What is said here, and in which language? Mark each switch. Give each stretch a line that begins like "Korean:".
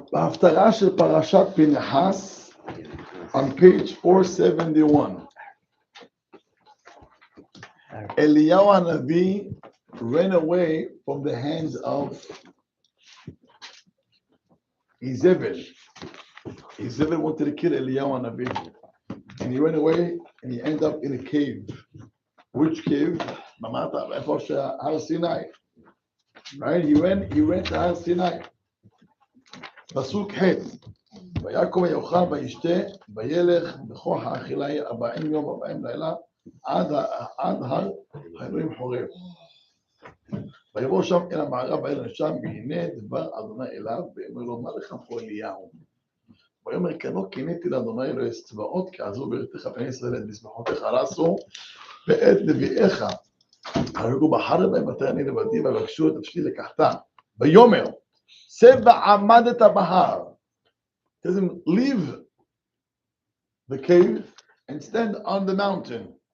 Hebrew: בהפטרה של פרשת פנחס,
English: on page 471. אליהו הנביא ran away from the hands of Izebel. Izebel wanted to kill Eliyahu Hanavi, and he ran away and he ended up in a cave. Which cave? Mamata, Har Sinai. Right? He went to Har Sinai.
Hebrew: פסוק ח' ויקום ויאכל וישתה וילך בכוח האכילה 40 יום 40 לילה עד הר האלוהים חורב. ויבוא שם אל המערב ואל שם, והנה דבר אדוני אליו, ואומר לו, מה לך פה אליהו? ויאמר, כנו קינאתי לאדוני אלוהי צבאות, כי עזבו בארצך בני ישראל את מזבחותיך הרסו, ואת נביאיך הרגו בחרב בהם, ותראה אני לבדי, ויבקשו את נפשי לקחתה. ויאמר, צא ועמדת בהר.
English: Tell him, leave the cave and stand on the mountain.